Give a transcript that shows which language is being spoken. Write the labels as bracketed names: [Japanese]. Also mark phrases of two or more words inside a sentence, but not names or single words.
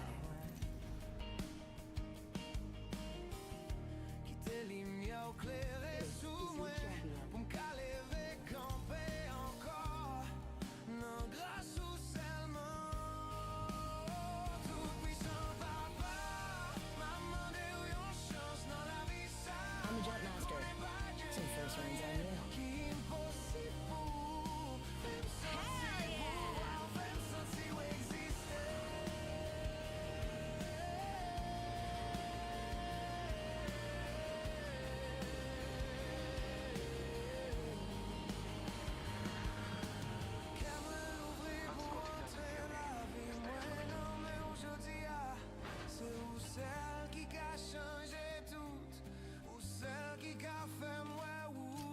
[Haitian Creole] Kite limya ou klere sou mwen, pou m'kale ve kampe ankor, nan gras ou selman. Tout puissant papa, ma mande ou yon chans nan la vie sa. [English] I'm the Jet Master, so first round's on you. [Haitian Creole] Ki impossible pou fèm santi pouvoir ou fèm santi ou eksiste. Kè mwen ouvri pou entre la vi mwen nan men oujodi a, se ou sel ki ka chanje tout, ou sel ki ka fè mwen ou.